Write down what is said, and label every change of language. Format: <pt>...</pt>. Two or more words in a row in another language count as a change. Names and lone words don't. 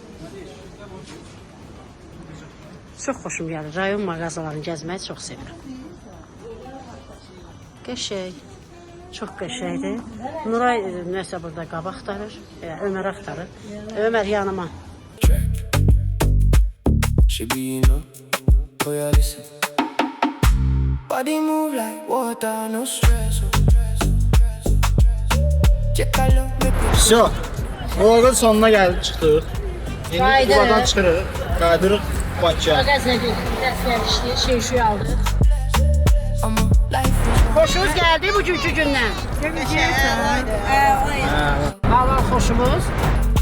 <az>Çox xoşum gəlir. Rayon mağazalarını gəzməyi çox sevirəm. Qəşəng. Çox qəşəngdir. Nuray nəsə burada qab axtarır. Ömər axtarır. Ömər yanıma.</az> <en>She be in love, oh yeah, listen. Body move like water, no stress.</en> <ru>Все.</ru> <az>Vlogun sonuna gəlib çıxdıq. İndi Qayıdırıq. buradan çıxırıq. Qaydırıq Bakıya. Qəzəli, dərslər şey aldıq. Xoşunuz gəldi bugünkü gündən? Halal xoşumuz.</az>